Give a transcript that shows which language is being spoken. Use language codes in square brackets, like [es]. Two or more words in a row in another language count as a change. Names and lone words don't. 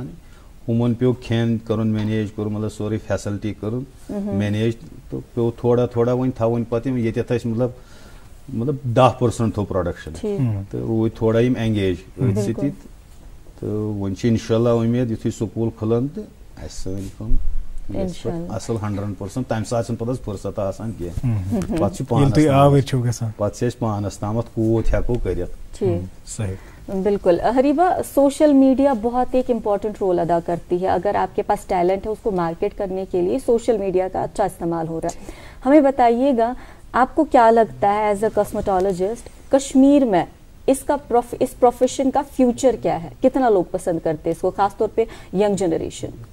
[ks] ہُمن پیوٚو کھٮ۪ن کَرُن مینیج, کوٚر مطلب سورُے فیسلٹی کٔرٕن مینیج, تہٕ پیوٚو تھوڑا تھوڑا وۄنۍ تھاوٕنۍ پتہٕ یِم ییٚتٮ۪تھ ٲسۍ مطلب 10% تھوٚو پروڈکشن, تہٕ روٗدۍ تھوڑا یِم اینگیج أتھۍ سۭتی. تہٕ وۄنۍ چھِ انشاءاللہ اُمید یُتھُے سکوٗل کھُلن تہٕ اَسہِ سٲنۍ کٲم اصل 100%. تمہِ ساتہٕ چھنہٕ پتہٕ فرصت آسان کینٛہہ, پتہٕ چھُ پتہٕ چھِ أسۍ پانس تامتھ کوٗت ہٮ۪کو کٔرِتھ. [ur] صحیح, بالکل. حریبہ, سوشل میڈیا بہت ایک [en] important role [ur] ادا کرتی ہے. اگر آپ کے پاس ٹیلنٹ ہے اس کو مارکیٹ کرنے کے لیے سوشل میڈیا کا اچھا استعمال ہو رہا ہے. ہمیں بتائیے گا آپ کو کیا لگتا ہے [en] as a cosmetologist, [ur] کشمیر میں اس پروفیشن کا فیوچر کیا ہے, کتنا لوگ پسند کرتے ہیں اس کو, خاص طور پہ [en] young generation?